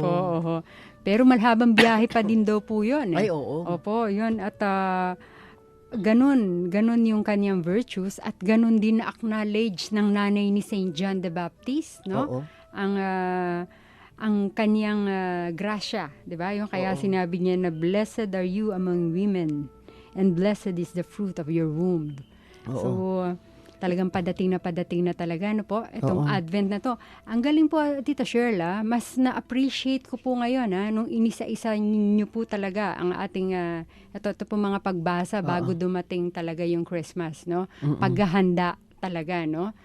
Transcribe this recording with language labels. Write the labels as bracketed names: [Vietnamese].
[Filipino] po. Oho. Pero malhabang biyahe pa din daw po yun. Ay, oo. Opo, yun. At ganun yung kanyang virtues at ganun din na-acknowledge ng nanay ni Saint John the Baptist, no? Oo. Ang kanyang grasya, di ba? Yung kaya sinabi niya na, [English] "Blessed are you among women, and blessed is the fruit of your womb." [Filipino] Oo. So, talagang padating na talaga, no po? Itong Advent na to. Ang galing po, Tita Shirla, mas na-appreciate ko po ngayon, nung inisa-isa niyo po talaga ang ating, ito po mga pagbasa bago dumating talaga yung Christmas, no? Paghahanda talaga, no?